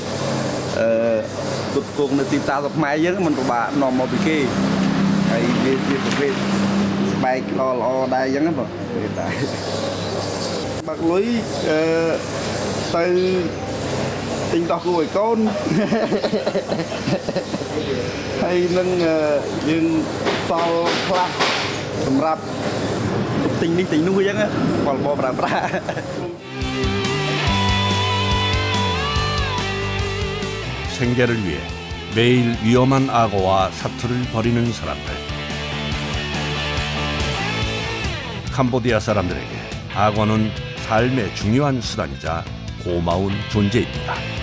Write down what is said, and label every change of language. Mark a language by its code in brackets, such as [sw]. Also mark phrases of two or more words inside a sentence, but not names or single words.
[km] ទុកគង់នៅទីផ្សាររបស់ខ្មែរយើងមិនពិបាកនាំមកពីគេហើយវាជាប្រភេទស្បែកល្អដែរអញ្ចឹងណាបងតែបាក់លុយទៅទិញដោះគោឲ្យកូនហើយនឹងយើងសល់ខ្លះសម្រាប់ទិញនេះទិញនោះអញ្ចឹងបងប្អូនប្រើប្រាស់ [ko] 생계를 위해 매일 위험한 악어와 사투를 벌이는 사람들. 캄보디아 사람들에게 악어는 삶의 중요한 수단이자 고마운 존재입니다.